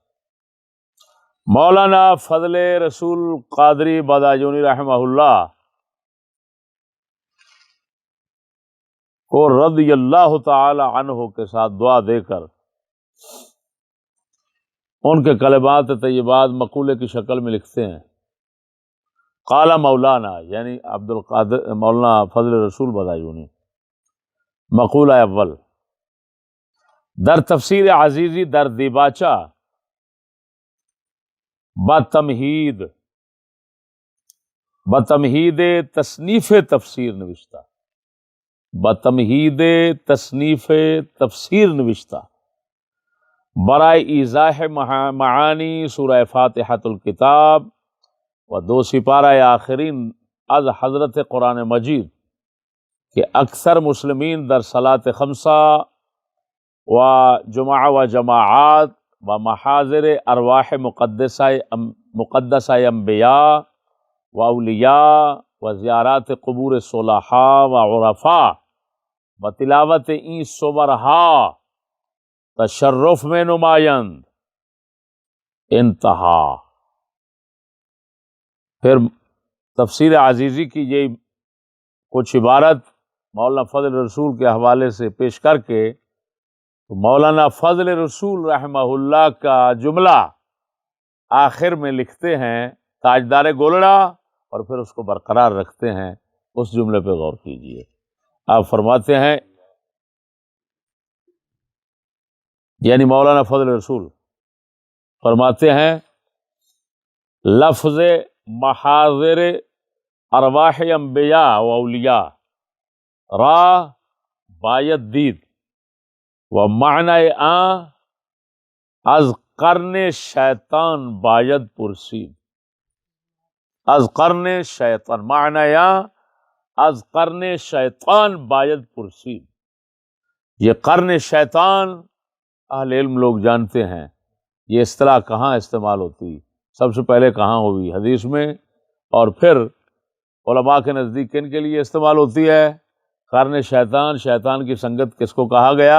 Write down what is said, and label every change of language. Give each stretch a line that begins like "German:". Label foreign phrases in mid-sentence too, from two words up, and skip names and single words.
Urdu: مولانا فضل رسول قادری باداجونی رحمہ اللہ کو رضی اللہ تعالی عنہ کے ساتھ دعا دے کر ان کے کلمات طیبات مقولے کی شکل میں لکھتے ہیں۔
Persian: قال مولانا یعنی عبد القادر مولانا فضل رسول باداجونی، مقولہ اول، در تفسیر عزیزی در دیباچہ بتمہید تصنیف تفسیر نوشتہ، بتمہید تصنیف تفسیر نوشتہ برائے ایضاح معانی سورہ فاتحۃ الکتاب و 2 سپارہ آخرین از حضرت قرآن مجید کہ اکثر مسلمین در صلاۃ خمسہ و جمعہ و جماعات و محاضر ارواح مقدسہ انبیاء و اولیاء و زیارات قبور صلحاء و عرفاء و تلاوت این صبرہا تشرف میں نمایند، انتہا۔
Urdu: پھر تفسیر عزیزی کی یہ کچھ عبارت مولانا فضل رسول کے حوالے سے پیش کر کے مولانا فضل رسول رحمہ اللہ کا جملہ آخر میں لکھتے ہیں تاجدار گولڑا، اور پھر اس کو برقرار رکھتے ہیں۔ اس جملے پہ غور کیجئے، آپ فرماتے ہیں، یعنی مولانا فضل رسول فرماتے ہیں،
Persian: لفظ محاضر ارواح انبیاء و اولیاء را باید دید و معنی آن از قرن شیطان باید پرسید، از قرن شیطان، معنی آن از قرن شیطان باید پرسید۔
Urdu: یہ قرن شیطان اہل علم لوگ جانتے ہیں، یہ اصطلاح کہاں استعمال ہوتی، سب سے پہلے کہاں ہوئی، حدیث میں، اور پھر علماء کے نزدیک کن کے لیے استعمال ہوتی ہے؟ قرن شیطان، شیطان کی سنگت کس کو کہا گیا؟